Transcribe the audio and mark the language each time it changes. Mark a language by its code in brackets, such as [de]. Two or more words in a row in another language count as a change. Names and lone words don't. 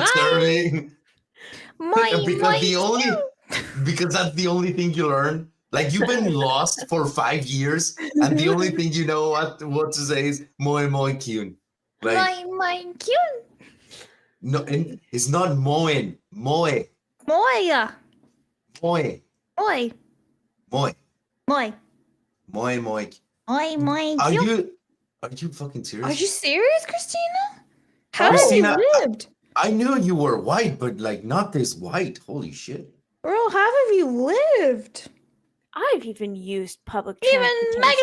[en] serving My, because that's the only thing you learn. Like you've been lost for 5 years and the only thing you know what to say is [ja] moe moe kyun. [en] Like my cute. no, and it's not moen, moe, Moya. moe, Moy. moe, Moy. [ja] moe, moe. Moy. [en] Are Cute. you fucking serious? Are you serious, Christina? How Christina, have you lived? I knew you were white, but like not this white. Holy shit. Girl, how have you lived? I've even used public Even transportation.